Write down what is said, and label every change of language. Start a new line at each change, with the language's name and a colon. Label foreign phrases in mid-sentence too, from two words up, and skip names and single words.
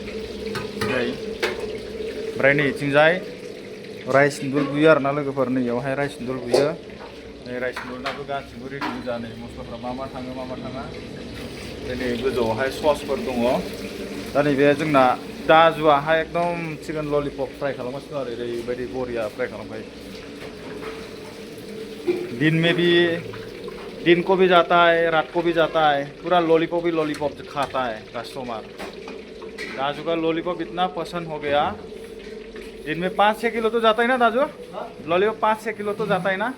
Bodo: ओमफ्राय नै इथिंजाय
English: rice noodle
Bodo: बुयो आरोना लोगोफोर। नैयावहाय
English: rice noodle
Bodo: बुयो। नै राइस नुडलनाबो गासिबो रेडि गोजा। नै मस्लाफ्रा मा थाङो मा थाङा। नै गोजौआवहाय ससफोर दङ। दा नैबे जोंना दाजुआहाय एकदम
English: chicken lollipop fry
Bodo: खालामगासिनो आरो ओरैबायदि बरिया फ्राई खालामखायो।
Hindi: दिन को भी जाता है, रात को भी जाता है, पूरा लॉलीपॉप ही लॉलीपॉप खाता है कस्टमर। दाजू का लॉलीपॉप इतना पसंद हो गया। दिन में 5-6 किलो तो जाता है ना दाजू, लॉलीपॉप 5-6 किलो तो जाता है ना।